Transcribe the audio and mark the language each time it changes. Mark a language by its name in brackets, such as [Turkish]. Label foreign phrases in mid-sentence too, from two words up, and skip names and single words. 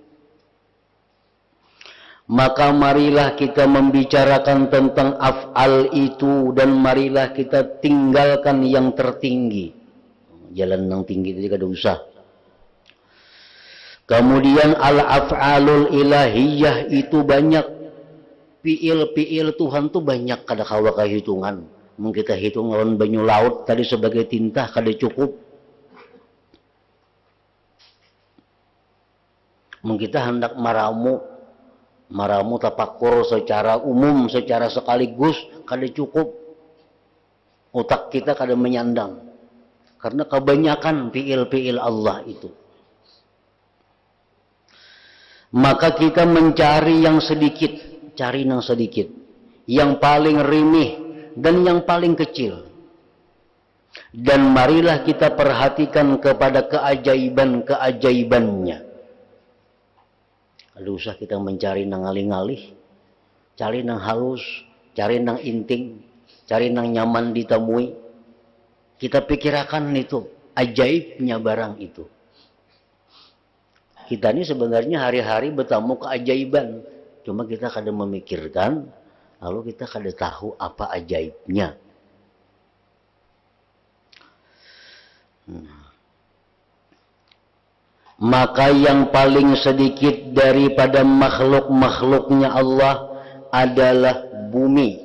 [Indonesian] Maka marilah kita membicarakan tentang af'al itu dan marilah kita tinggalkan yang tertinggi. Jalan yang tinggi itu kada usah. Kemudian [Arabic] al-af'alul ilahiyah [Indonesian] itu banyak. [Banjar] Fi'il Tuhan itu banyak kada kawa kehitungan. Mung kita hitung lawan banyu laut tadi sebagai tinta kada cukup. Mung kita hendak maramu tapakur secara umum, secara sekaligus, kada cukup. Otak kita kada menyandang. [Indonesian] Karena kebanyakan fi'il Allah itu. Maka kita mencari yang sedikit, cari yang sedikit. Yang paling rimih dan yang paling kecil. Dan marilah kita perhatikan kepada keajaiban-keajaibannya. [Banjar] Kalau usah kita mencari nang alih-alih, cari nang halus, cari nang inting, cari nang nyaman ditemui. [Indonesian] Kita pikirkan itu, ajaibnya barang itu. Kita ini sebenarnya hari-hari bertemu keajaiban. Cuma kita kadang memikirkan, lalu kita kadang tahu apa ajaibnya. Maka yang paling sedikit daripada makhluk-makhluknya Allah adalah bumi.